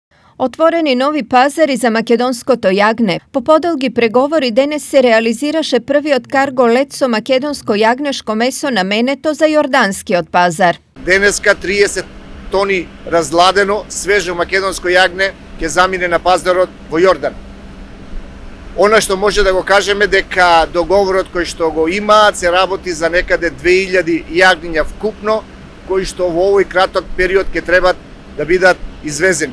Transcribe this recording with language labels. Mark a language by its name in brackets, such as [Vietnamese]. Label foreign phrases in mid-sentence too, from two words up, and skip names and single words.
[Macedonian] Отворени нови пазари за македонско-то јагне. По подолги преговори денес се реализираше прв од карго лет со македонско-јагнешко месо наменето за јордански од пазар. Денеска 30 тони разладено, свежо македонско јагне ќе замине на пазарот во Јордан. Она што може да го кажеме дека договорот кој што го има се работи за некаде 2000 јагниња вкупно, кои што во овој краток период ќе требат да бидат извезени.